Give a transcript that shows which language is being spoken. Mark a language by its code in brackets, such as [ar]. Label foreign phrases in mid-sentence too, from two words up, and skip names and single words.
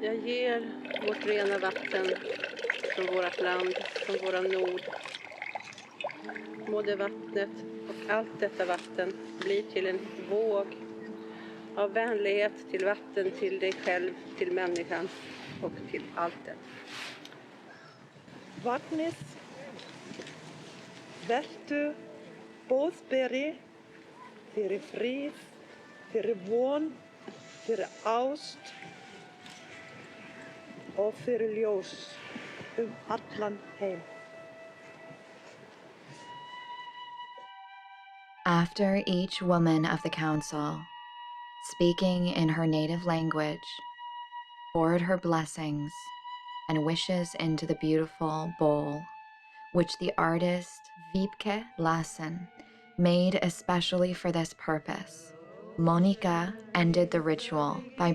[sv] ger vårt rena vatten från vårt land, från våran nord. Må det vattnet och allt detta vatten bli till en våg av vänlighet till vatten, till dig själv, till människan och till alltet. [is] Vatnis, vertu, boðberi, fyrir frið, fyrir von, fyrir ást og fyrir ljós allan heim. [en] After each woman of the council, speaking in her native language, poured her blessings and wishes into the beautiful bowl, which the artist Wiebke Lassen made especially for this purpose, Monica ended the ritual by